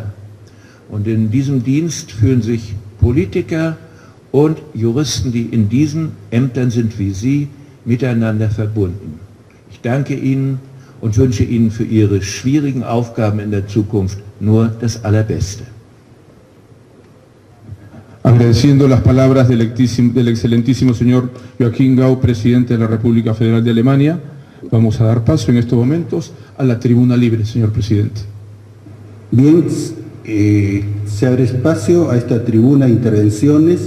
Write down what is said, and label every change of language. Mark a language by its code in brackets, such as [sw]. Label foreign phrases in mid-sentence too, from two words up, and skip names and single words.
[de] Und in diesem Dienst fühlen sich Politiker und Juristen, die in diesen Ämtern sind wie Sie, miteinander verbunden. Ich danke Ihnen und wünsche Ihnen für Ihre schwierigen Aufgaben in der Zukunft nur das Allerbeste. [es] Agradeciendo las palabras del excelentísimo señor Joachim Gauck, presidente de la República Federal de Alemania, vamos a dar paso en estos momentos a la tribuna libre, señor presidente. Bien, se abre espacio a esta tribuna de intervenciones.